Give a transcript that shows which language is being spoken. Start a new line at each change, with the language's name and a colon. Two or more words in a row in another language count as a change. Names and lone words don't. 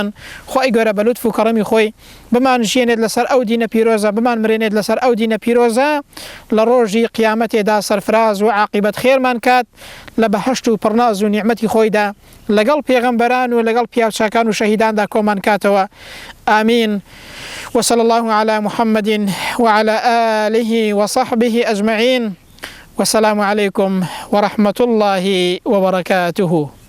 Central Kurdish: خوای گەورە بە لوتف و کەڕەمی خۆی بمان ژێنێت لەسەر ئەو دینە پیرۆزە، بمان مرێنێت لەسەر ئەو دینە پیرۆزە، لە ڕۆژی قیامەتێدا سەرفراز و عاقبەت خێرمان کات لە بەهەشت و پڕناز و نیعمەتی خۆیدا لەگەڵ پێغەمبەران و لەگەڵ پیاوچاکان و شەهیداندا کۆمان کاتەوە. آمین.
Arabic: وصلى الله على محمد وعلى آله وصحبه أجمعين، والسلام عليكم ورحمة الله وبركاته.